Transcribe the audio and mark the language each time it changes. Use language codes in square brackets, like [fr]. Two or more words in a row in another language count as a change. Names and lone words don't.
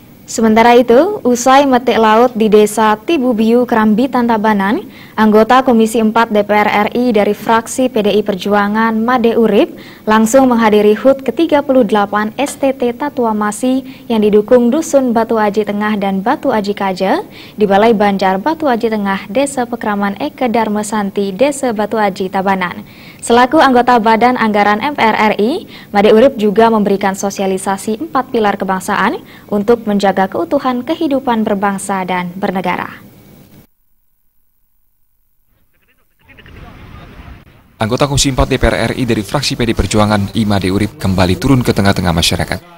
[id] Sementara itu, usai metik laut di Desa Tibubiu, Kerambitan, Tabanan, anggota Komisi 4 DPR RI dari fraksi PDI Perjuangan Made Urip langsung menghadiri HUT ke-38 STT Tatuamasi yang didukung Dusun Batu Aji Tengah dan Batu Aji Kaja di Balai Banjar Batu Aji Tengah, Desa Pekraman Eke Darmasanti, Desa Batu Aji, Tabanan. Selaku anggota Badan Anggaran MPR RI, Made Urip juga memberikan sosialisasi 4 pilar kebangsaan untuk menjaga keutuhan kehidupan berbangsa dan bernegara. Anggota Komisi 4 DPR RI dari fraksi PD Perjuangan Made Urip kembali turun ke tengah-tengah masyarakat.